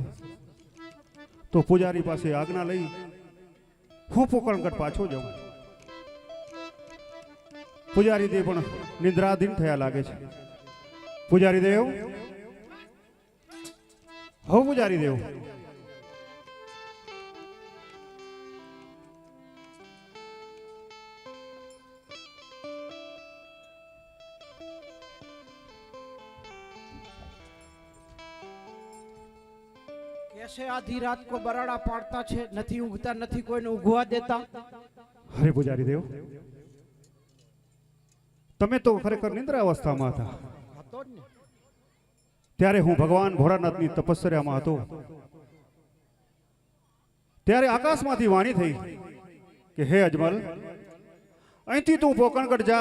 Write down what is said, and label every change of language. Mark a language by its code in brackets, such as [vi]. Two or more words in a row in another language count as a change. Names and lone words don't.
[gu] તો પૂજારી પાસે આજ્ઞા લઈ હું પોકણગઢ પાછો જાઉં. પૂજારી દેવ પણ નિદ્રાધીન થયા લાગે છે. પૂજારી દેવ, હો પૂજારી દેવ, [hi] कैसे आधी रात को बराड़ा पाड़ता छे, [gu] નથી ઊંઘતા, નથી કોઈને ઊંઘવા દેતા. હરે પૂજારી દેવ, તમે તો ખરેખર નિંદ્રા અવસ્થામાં હતા. હતો જ ને. ત્યારે હું ભગવાન ભોળાનાથની તપસ્યામાં હતો. ત્યારે આકાશમાંથી વાણી થઈ કે હે અજમલ, અહીંથી તું પોકણગઢ જા.